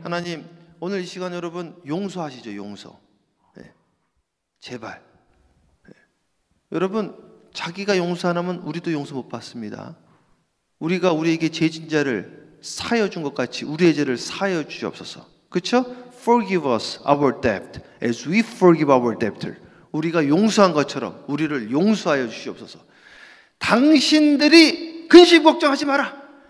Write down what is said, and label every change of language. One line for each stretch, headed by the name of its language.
Korean: 하나님, 오늘 이 시간 여러분 용서하시죠. 용서. 제발. 여러분, 자기가 용서 안 하면 우리도 용서 못 받습니다. 우리가 우리에게 죄진 자를 사하여 준 것 같이 우리의 죄를 사하여 주옵소서. 그렇죠?
English: Forgive us our debt as we forgive our debtor.
Korean: 우리가 용서한 것처럼 우리를 용서하여 주시옵소서. 당신들이 근심 걱정하지 마라.